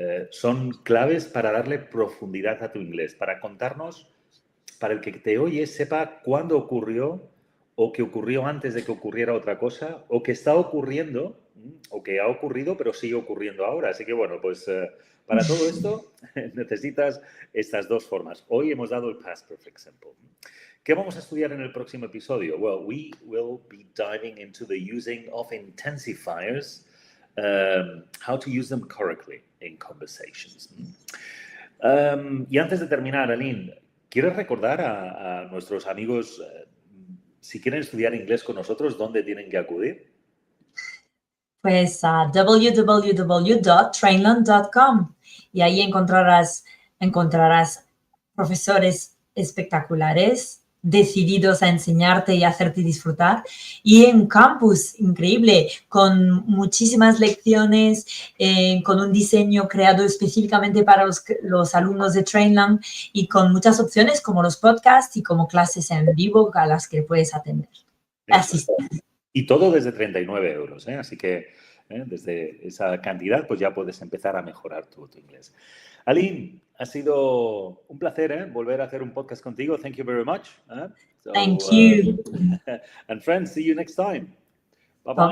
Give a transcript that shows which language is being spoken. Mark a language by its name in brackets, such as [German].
[Spanish] Son claves para darle profundidad a tu inglés, para contarnos, para el que te oye sepa cuándo ocurrió o que ocurrió antes de que ocurriera otra cosa o que está ocurriendo o que ha ocurrido pero sigue ocurriendo ahora. Así que bueno, pues para todo esto necesitas estas dos formas. Hoy hemos dado el past perfect simple. ¿Qué vamos a estudiar en el próximo episodio? [English] Well, we will be diving into the using of intensifiers, how to use them correctly in conversations. [Spanish] Y antes de terminar, Aline, ¿quieres recordar a nuestros amigos, si quieren estudiar inglés con nosotros, dónde tienen que acudir? Pues a www.trainlang.com y ahí encontrarás profesores espectaculares, decididos a enseñarte y hacerte disfrutar, y en un campus increíble, con muchísimas lecciones, con un diseño creado específicamente para los alumnos de Trainlang y con muchas opciones como los podcasts y como clases en vivo a las que puedes atender. Asistir. Y todo desde 39 euros, ¿eh? Así que desde esa cantidad pues ya puedes empezar a mejorar tu inglés. Aline, ha sido un placer volver a hacer un podcast contigo. [English] Thank you very much. Thank you. And friends, see you next time. Bye-bye.